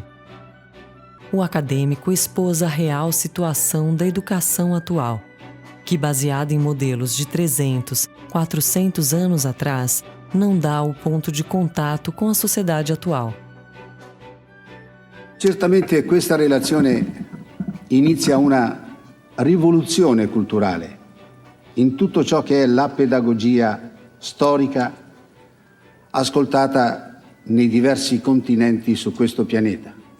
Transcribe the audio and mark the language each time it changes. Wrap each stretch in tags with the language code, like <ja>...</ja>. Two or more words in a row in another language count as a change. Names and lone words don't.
<pt>O acadêmico expôs a real situação da educação atual, que, baseada em modelos de 300, 400 anos atrás, não dá o ponto de contato com a sociedade atual.</pt> <it>Certamente questa relazione inizia una rivoluzione culturale in tutto ciò che è la pedagogia storica ascoltata nei diversi continenti su questo pianeta.</it>